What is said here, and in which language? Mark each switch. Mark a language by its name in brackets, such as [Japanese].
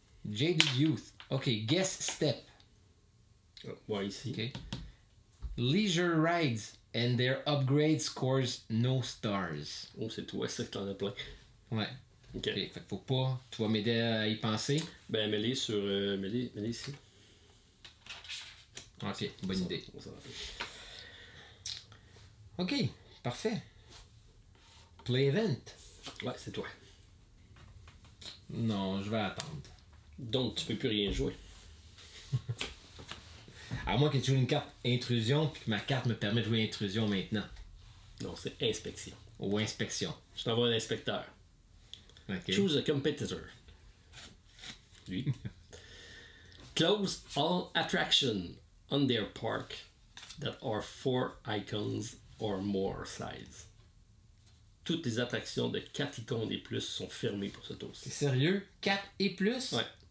[English] Jaded Youth. Ok, Guest Step. [French] Ouais, ici. Ok. [English] Leisure rides and their upgrade scores no stars. [French] Oh, c'est toi, ça que t'en as plein. Ouais. Ok. Fait que faut pas. Tu vas m'aider à y penser. Ben, mets-les sur. Mets-les ici. Ok, bonne idée. On s'en rappelle. Ok, parfait. Play event. Ouais, c'est toi. Non, je vais attendre. Donc, tu peux plus rien jouer. À moins que tu joues une carte intrusion puis que ma carte me permet de jouer intrusion maintenant. Non, c'est inspection. Ou inspection. Je t'envoie un inspecteur. Ok. [English] Choose a competitor. Lui. Close all attraction on their park that are 4 icons or more size. [French] Toutes les attractions de 4 icônes et plus sont fermées pour ce tour-ci. C'est sérieux? 4 et plus? Ouais.